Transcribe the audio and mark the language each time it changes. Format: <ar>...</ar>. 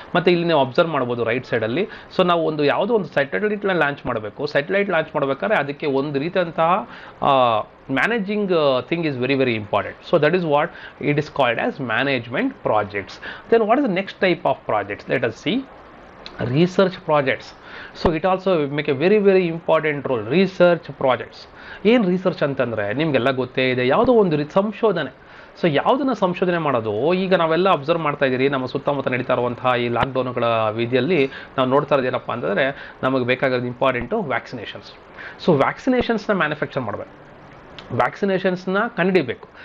<kn>ಮತ್ತು ಇಲ್ಲಿ ನೀವು ಅಬ್ಸರ್ವ್ ಮಾಡ್ಬೋದು ರೈಟ್ ಸೈಡಲ್ಲಿ. ಸೊ ನಾವು ಯಾವುದೋ ಒಂದು ಸ್ಯಾಟಲೈಟ್ನ ಲಾಂಚ್ ಮಾಡಬೇಕು. ಸ್ಯಾಟಲೈಟ್ ಲಾಂಚ್ ಮಾಡಬೇಕಾದ್ರೆ ಅದಕ್ಕೆ ಒಂದು ರೀತಿಯಂತಹ managing</kn> <en>Thing is very very important. So that is what it is called as management projects. Then what is the next type of projects? Let us see research projects. So it also make a very very important role.</en> <kn>research projects ಏನು research ಅಂತಂದರೆ ನಿಮಗೆಲ್ಲ ಗೊತ್ತೇ ಇದೆ, ಯಾವುದೋ ಒಂದು ಸಂಶೋಧನೆ. So ಯಾವುದನ್ನು ಸಂಶೋಧನೆ ಮಾಡೋದು? ಈಗ ನಾವೆಲ್ಲ ಅಬ್ಸರ್ವ್ ಮಾಡ್ತಾ ಇದ್ದೀರಿ, ನಮ್ಮ ಸುತ್ತಮುತ್ತ ನಡೀತಾ ಇರುವಂತಹ ಈ ಲಾಕ್ಡೌನ್ಗಳ ವಿಧಿಯಲ್ಲಿ ನಾವು ನೋಡ್ತಾ ಇರೋದು ಏನಪ್ಪ ಅಂತಂದರೆ ನಮಗೆ ಬೇಕಾಗಿರೋದು ಇಂಪಾರ್ಟೆಂಟು ವ್ಯಾಕ್ಸಿನೇಷನ್ಸ್. ಸೊ ವ್ಯಾಕ್ಸಿನೇಷನ್ಸ್ನ ಮ್ಯಾನುಫ್ಯಾಕ್ಚರ್ ಮಾಡಬೇಕು, ವ್ಯಾಕ್ಸಿನೇಷನ್ಸ್ನ ಕಂಡುಹಿಡಿಬೇಕು.</kn>